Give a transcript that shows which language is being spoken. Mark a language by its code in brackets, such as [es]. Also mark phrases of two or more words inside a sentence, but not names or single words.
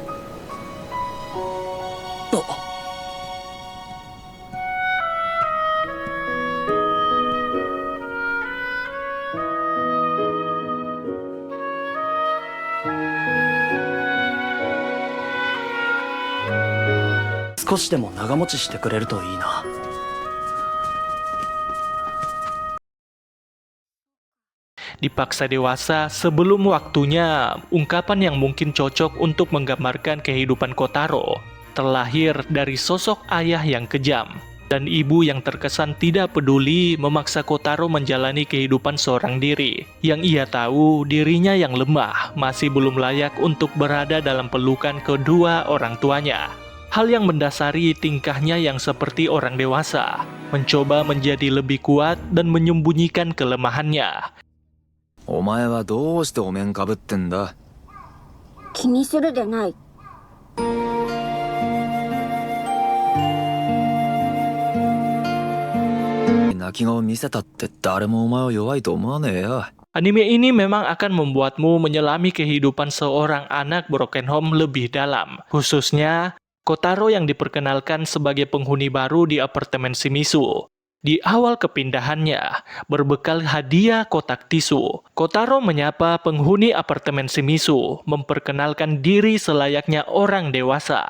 [ja] あ、少しでも長持ちしてくれるといいな。 [id] Dipaksa dewasa sebelum waktunya, ungkapan yang mungkin cocok untuk menggambarkan kehidupan Kotaro, terlahir dari sosok ayah yang kejam dan ibu yang terkesan tidak peduli memaksa Kotaro menjalani kehidupan seorang diri, yang ia tahu dirinya yang lemah masih belum layak untuk berada dalam pelukan kedua orang tuanya. Hal yang mendasari tingkahnya yang seperti orang dewasa, mencoba menjadi lebih kuat dan menyembunyikan kelemahannya. [ja] お前はどうしてお面かぶってんだ。気にするでない。泣き顔見せたって誰もお前を弱いと思わねえよ。 [id] Anime ini memang akan membuatmu menyelami kehidupan seorang anak [en] broken home [id] lebih dalam, khususnya Kotaro yang diperkenalkan sebagai penghuni baru di apartemen Shimizu. Di awal kepindahannya, berbekal hadiah kotak tisu, Kotaro menyapa penghuni apartemen Shimizu, memperkenalkan diri selayaknya orang dewasa.